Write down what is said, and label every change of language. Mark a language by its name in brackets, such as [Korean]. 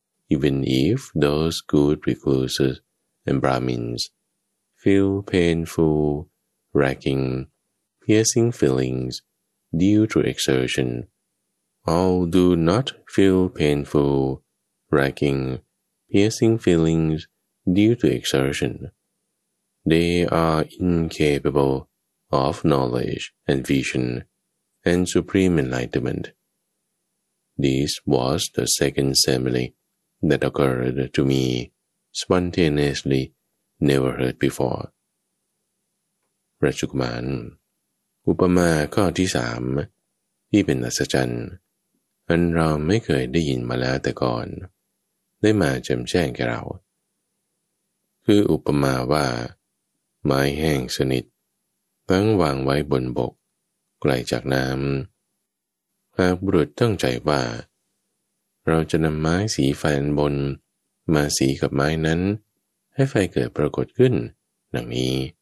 [English] even if those good recluses and Brahmins feel painful, racking, piercing feelings due to exertion, all do not feel painful, racking, piercing feelings due to exertion. They are incapable of knowledge and vision and supreme enlightenment. This was the second simile that occurred to me spontaneously, never heard before. [Thai] ราชกุมารอุปมาข้อที่สามที่เป็นอัศจรรย์อันเราไม่เคยได้ยินมาแล้วแต่ก่อนได้มาแจ่มแจ้งแก่เราคืออุปมาว่าไม้แห้งสนิทตั้งวางไว้บนบกไกลจากน้ำหากบุรุษตั้งใจว่าเราจะนำไม้สีไฟอันบนมาสีกับไม้นั้นให้ไฟเกิดปรากฏขึ้นดังนี้